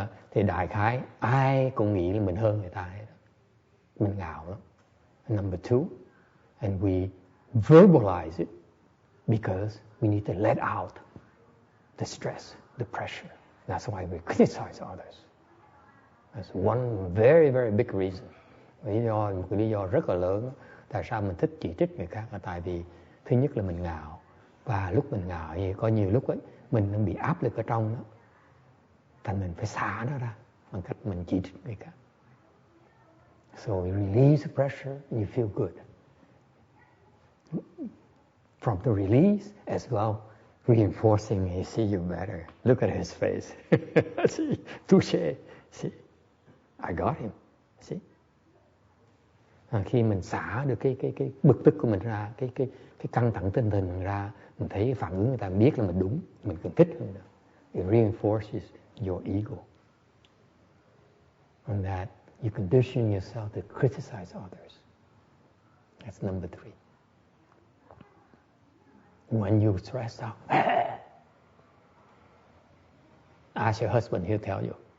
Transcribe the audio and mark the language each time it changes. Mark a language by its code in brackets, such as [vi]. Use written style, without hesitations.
[vi] Thì đại khái ai cũng nghĩ là mình hơn người ta hết. Mình ngạo lắm. [en] Number two, and we verbalize it because we need to let out the stress, the pressure. That's why we criticize others. That's one very, very big reason. [vi] Một cái lý do rất là lớn tại sao mình thích chỉ trích người khác là tại vì thứ nhất là mình ngạo, và lúc mình ngạo thì có nhiều lúc ấy mình đang bị áp lực ở trong đó, thành mình phải xả nó ra bằng cách mình chỉ trích người khác. [en] So you release the pressure and you feel good. From the release as well, reinforcing, you see you better. Look at his face. See, touché. See, I got him. See. [vi] Khi mình xả được cái bực tức của mình ra, cái căng thẳng tinh thần mình ra, mình thấy phản ứng người ta biết là mình đúng, mình cần thích hơn nữa. [en] It reinforces your ego. And that you condition yourself to criticize others. That's number three. When you're stressed out, ask your husband, he'll tell you.